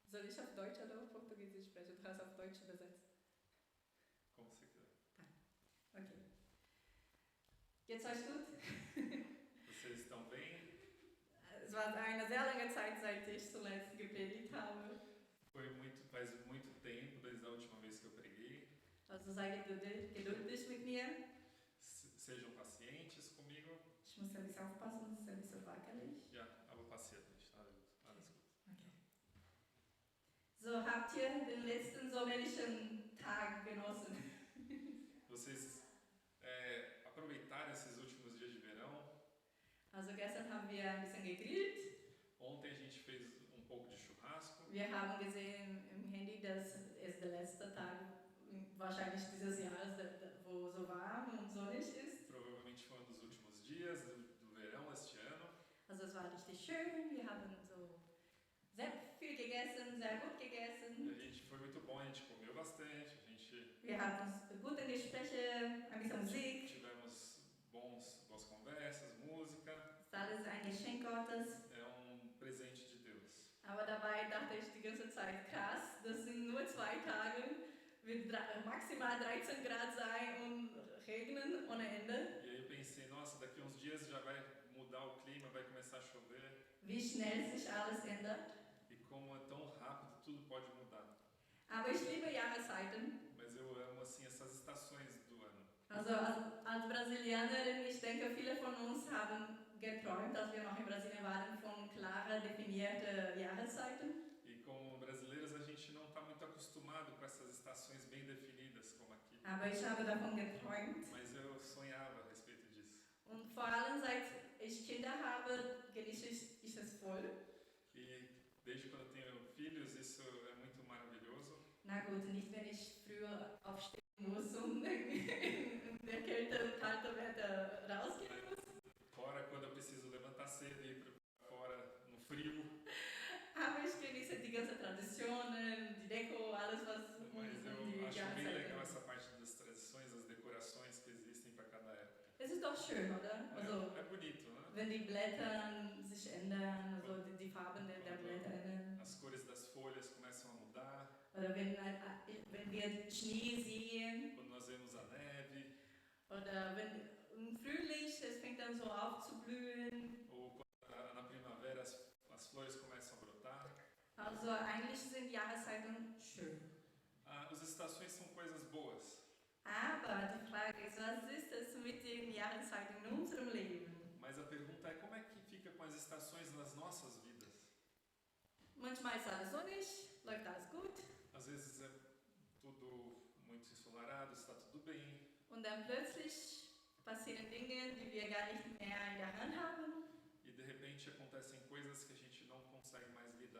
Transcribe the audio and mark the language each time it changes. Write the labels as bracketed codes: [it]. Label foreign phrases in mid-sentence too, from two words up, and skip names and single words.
[de] ich auf Deutsch oder auf Portugiesisch sprechen? Du kannst auf Deutsch übersetzen. [pt] Como você quiser. Tá. [de] Ok. Geht's euch gut? [pt] Vocês estão bem? [de] Es war eine sehr lange Zeit, seit ich zuletzt gepredigt habe. [pt] Faz muito tempo desde a última vez que eu preguei. [de] Also sei geduldig mit mir. [pt] Sejam pacientes comigo. [de] Ich muss ein bisschen aufpassen, es ist ein bisschen wackelig. Ja, aber passiert nicht. Alles gut. Okay. So, habt ihr den letzten sommerlichen Tag genossen? [pt] Vocês aproveitaram esses últimos dias de verão? [de] Also gestern haben wir ein bisschen gegrillt. [pt] Ontem a gente fez um pouco de churrasco. [de] Wir haben gesehen im Handy, dass es der letzte Tag wahrscheinlich dieses Jahres, wo so warm und sonnig ist. [pt] Provavelmente foi um dos últimos dias do verão este ano. [de] Also es war richtig schön, wir haben so sehr viel gegessen, sehr gut gegessen. [pt] A gente foi muito bom, a gente comeu bastante, [de] Wir hatten gute Gespräche, ein bisschen Musik. [pt] Tivemos boas conversas, música. [de] Das ist alles ein Geschenk Gottes. [pt] É presente de Deus. [de] Aber dabei dachte ich die ganze Zeit, krass, das sind nur 2 Tage, wird maximal 13 Grad sein und regnen ohne Ende. [pt] E aí eu pensei, nossa, daqui uns dias já vai mudar o clima, vai começar a chover. [de] Wie schnell sich alles ändert. [pt] E como é tão rápido, tudo pode mudar. [de] Aber ich liebe Jahreszeiten. [pt] Mas eu amo assim essas estações do ano. [de] Also als Brasilianerin, ich denke, viele von uns haben geträumt, als wir noch in Brasilien waren, von klar definierten Jahreszeiten. [pt] E como brasileiros, a gente não está muito acostumado com essas estações bem definidas como aqui. [de] Aber ich habe davon geträumt. [pt] Mas eu sonhava a respeito disso. [de] Und vor allem seit ich Kinder habe, genieße ich es voll. [pt] E desde quando eu tenho filhos, isso é muito maravilhoso. [de] Na gut, nicht wenn ich früher aufstehen muss und in der Kälte, kalte Wetter rausgehen muss. [pt] Fora quando eu preciso levantar cedo e ir para fora no frio. [de] Aber ich genieße die ganzen Traditionen, die Deko, alles was [pt] Mas eu acho bem legal essa parte das tradições, as decorações que existem para cada época. [de] Es ist doch schön, oder? Also, [pt] é bonito, né? [de] Wenn die Blätter sich ändern, also die Farben der Blätter ändern. [pt] As cores das folhas começam a mudar. [de] Oder wenn wir Schnee sehen. [pt] Quando nós vemos a neve. [de] Oder wenn im Frühling, es fängt dann so auf zu blühen. [pt] Ou quando na primavera as flores começam a brotar. [de] Also eigentlich sind Jahreszeiten schön. [pt] As estações são coisas boas. [de] Aber die Frage ist, was ist es mit den Jahreszeiten in unserem Leben? [pt] Mas a pergunta é como é que fica com as estações nas nossas vidas? [de] Manchmal ist alles sonnig, läuft alles gut. [pt] Às vezes é tudo muito ensolarado, está tudo bem. [de] Und dann plötzlich passieren Dinge, die wir gar nicht mehr in der Hand haben. [pt] E de repente acontecem coisas que a gente não consegue mais lidar.